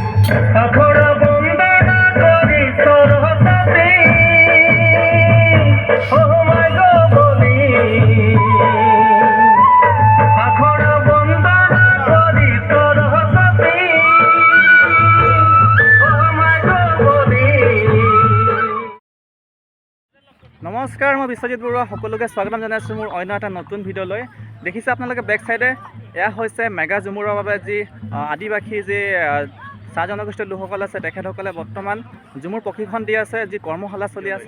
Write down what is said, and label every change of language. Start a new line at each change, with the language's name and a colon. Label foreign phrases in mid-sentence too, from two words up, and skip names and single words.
Sadri: আখড়া বন্দনা করি সরস্বতী ও মাই গো বলি আখড়া বন্দনা করি সরস্বতী ও মাই গো বলি।
Assamese: নমস্কাৰ, মই বিশ্বজিৎ বৰুৱা সকলোকে স্বাগতম জনাইছোঁ মোৰ অন্য এটা নতুন ভিডিঅ'লৈ। দেখিছে আপোনালোকে
English: back side
Assamese: এয়া হৈছে মেগা ঝুমুৰৰ বাবে যি আদিবাসী যি চাহ জনগোষ্ঠীৰ লোকসকল আছে তেখেতসকলে বৰ্তমান ঝুমুৰ প্ৰশিক্ষণ দি আছে, যি কৰ্মশালা চলি আছে।